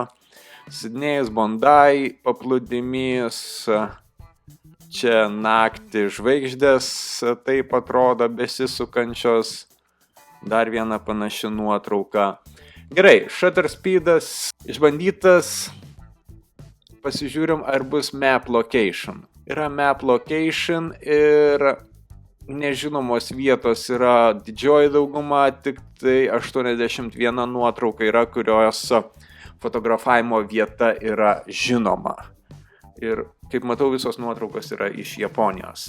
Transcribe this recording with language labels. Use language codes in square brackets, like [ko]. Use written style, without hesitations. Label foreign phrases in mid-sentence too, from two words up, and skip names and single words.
[lt] Sidnėjus Bondai paplūdimys, čia naktį žvaigždės, taip atrodo besisukančios. Dar viena panaši nuotrauka. Gerai, [en] shutter speedas [lt] išbandytas. Pasižiūrim, ar bus [en] map location. [lt] Yra [en] map location [lt] ir nežinomos vietos yra didžioji dauguma, tik tai 81 nuotrauka yra, kurios fotografavimo vieta yra žinoma. Ir kaip matau, visos nuotraukos yra iš Japonijos.